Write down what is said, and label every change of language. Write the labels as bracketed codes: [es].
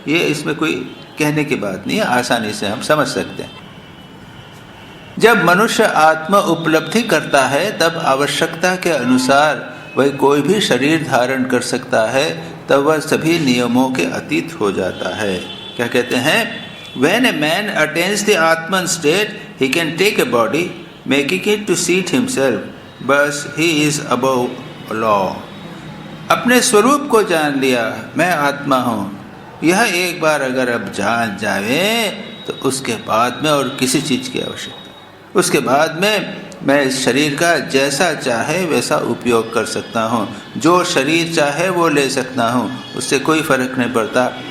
[hi] ये इसमें कोई कहने की बात नहीं है, आसानी से हम समझ सकते हैं। जब मनुष्य आत्म उपलब्धि करता है तब आवश्यकता के अनुसार वह कोई भी शरीर धारण कर सकता है, तब वह सभी नियमों के अतीत हो जाता है। क्या कहते हैं? [en] When a man attains the Atman state, he can take a body, making it to seat himself, but he is above law. [hi] अपने स्वरूप को जान लिया, मैं आत्मा हूँ, यह एक बार अगर अब जान जावे तो उसके बाद में और किसी चीज़ की आवश्यकता, उसके बाद में मैं इस शरीर का जैसा चाहे वैसा उपयोग कर सकता हूँ, जो शरीर चाहे वो ले सकता हूँ, उससे कोई फर्क नहीं पड़ता।